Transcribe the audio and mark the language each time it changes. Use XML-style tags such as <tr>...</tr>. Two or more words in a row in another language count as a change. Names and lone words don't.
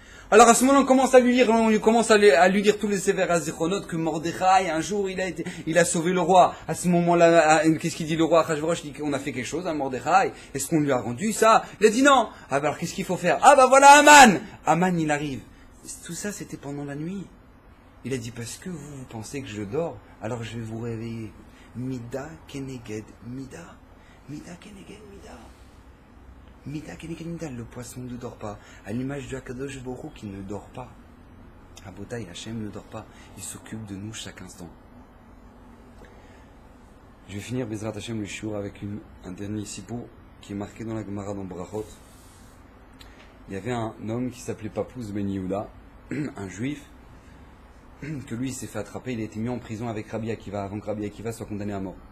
<fr>Alors à ce moment-là, on commence à lui lire tous les sévères à Zichronot que Mordechai, un jour, il a sauvé le roi. À ce moment-là, qu'est-ce qu'il dit le roi Achashverosh? Il dit qu'on a fait quelque chose à Mordechai. Est-ce qu'on lui a rendu ça? Il a dit non. Ah bah alors qu'est-ce qu'il faut faire? Ah bah voilà Aman. Aman, il arrive. Tout ça, c'était pendant la nuit. Il a dit parce que vous pensez que je dors, alors je vais vous réveiller.</fr> <he>מידה כנגד מידה. מידה כנגד מידה. מידה כנגד מידה.</he> <fr>Le poisson ne dort pas. À l'image du</fr> <he>הקדוש ברוך הוא</he> <fr>qui ne dort pas. Rabotai, Hachem ne dort pas. Il s'occupe de nous chaque instant. Je vais finir</fr> <he>בעזרת השם</he> <fr>le shiur avec un dernier sipo qui est marqué dans la Gemara dans Brachot. Il y avait un homme qui s'appelait Papouz Ben Yehuda, un juif, que lui il s'est fait attraper, il a été mis en prison avec Rabbi Akiva avant que Rabbi Akiva soit condamné à mort.</fr>